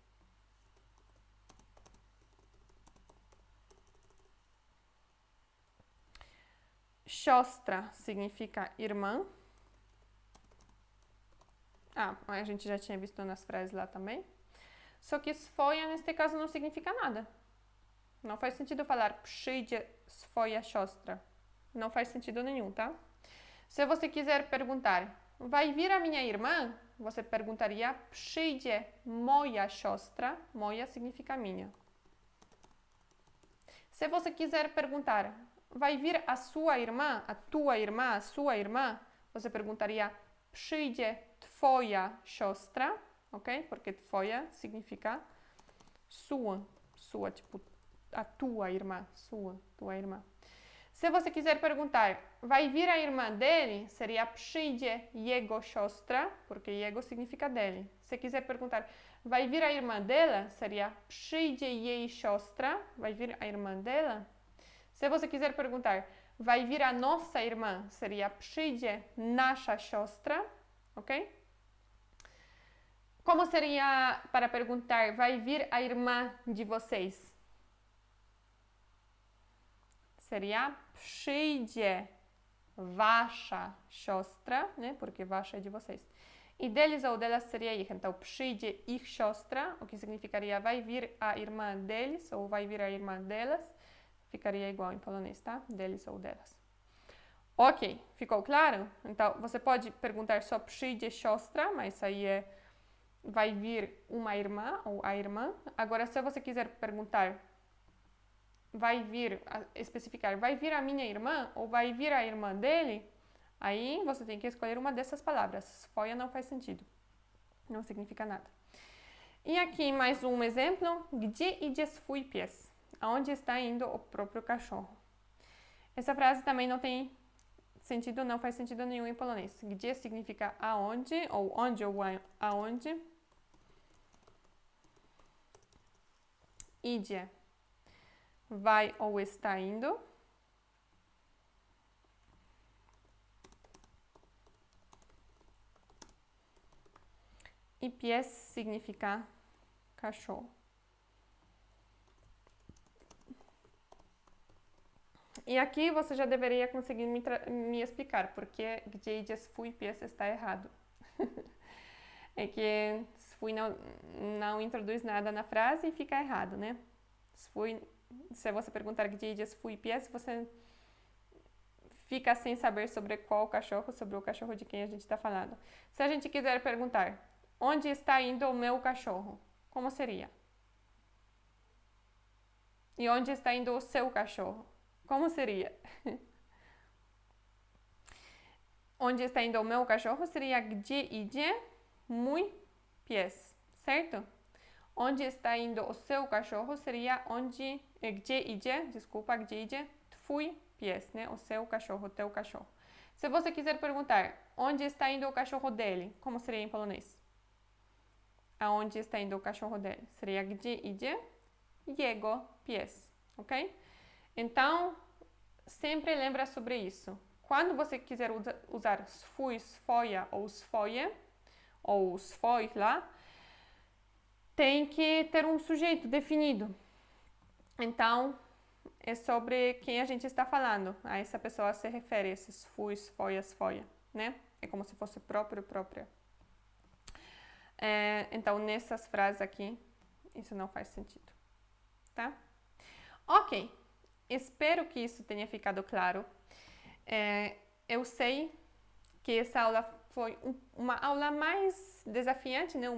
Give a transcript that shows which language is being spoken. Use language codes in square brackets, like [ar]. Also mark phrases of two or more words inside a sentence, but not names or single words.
[pt] Siostra significa irmã. A gente já tinha visto nas frases lá também. Só que swoja, neste caso, não significa nada. Não faz sentido falar [pl] przyjdzie swoja siostra. [pt] Não faz sentido nenhum, tá? Se você quiser perguntar, vai vir a minha irmã? Você perguntaria [pl] przyjdzie moja siostra. [pt] Moja significa minha. Se você quiser perguntar, vai vir a sua irmã, a tua irmã, a sua irmã? Você perguntaria [pl] przyjdzie twoja siostra, ok? [pt] Porque twoja significa sua, tipo a tua irmã, tua irmã. Se você quiser perguntar, vai vir a irmã dele? Seria [pl] przyjdzie jego siostra, [pt] porque jego significa dele. você quiser perguntar, vai vir a irmã dela? [pl] Seria przyjdzie jej siostra. [pt] Vai vir a irmã dela? Se você quiser perguntar, vai vir a nossa irmã? [pl] Seria przyjdzie nasza siostra. [pt] Ok? Como seria para perguntar, vai vir a irmã de vocês? [pl] Seria przyjdzie wasza siostra, [pt] né? Porque wasza é de vocês. E deles ou delas seria ich. Então, [pl] przyjdzie ich siostra, [pt] o que significaria vai vir a irmã deles ou vai vir a irmã delas. Ficaria igual em polonês, tá? Deles ou delas. Ok, ficou claro? Então, você pode perguntar só [pl] przyjdzie siostra, [pt] mas aí é vai vir uma irmã ou a irmã. Agora, se você quiser perguntar, vai vir, especificar, vai vir a minha irmã ou vai vir a irmã dele, aí você tem que escolher uma dessas palavras. Swoja não faz sentido, não significa nada. E aqui mais um exemplo. [pl] Gdzie idzie swój pies? [pt] Aonde está indo o próprio cachorro? Essa frase também não tem sentido, não faz sentido nenhum em polonês. Gdzie significa aonde, ou onde ou aonde. Idzie, vai ou está indo. E pies significa cachorro. E aqui você já deveria conseguir me explicar porque [pl] gdzie idzie swój pies [pt] está errado. É que swój não introduz nada na frase e fica errado, né? Se você perguntar [pl] gdzie idzie swój pies, [pt] você fica sem saber sobre qual cachorro, sobre o cachorro de quem a gente está falando. Se a gente quiser perguntar, onde está indo o meu cachorro? Como seria? E onde está indo o seu cachorro? Como seria? Onde está indo o meu cachorro seria [pl] gdzie idzie mój pies, [pt] certo? Onde está indo o seu cachorro seria [pl] gdzie idzie twój pies, [pt] né? O seu cachorro, o teu cachorro. Se você quiser perguntar, onde está indo o cachorro dele? Como seria em polonês? Aonde está indo o cachorro dele? [pl] Seria gdzie idzie jego pies, [pt] ok? Então, sempre lembra sobre isso. Quando você quiser usar [pl] swój, swoja [pt] ou swoje, ou swój lá, tem que ter um sujeito definido. Então, é sobre quem a gente está falando. A essa pessoa se refere, esse [pl] swój, swoja, swoje, [pt] né? É como se fosse próprio, própria. Então, nessas frases aqui, isso não faz sentido, tá? Ok, espero que isso tenha ficado claro. Eu sei que essa aula foi uma aula mais desafiante, né?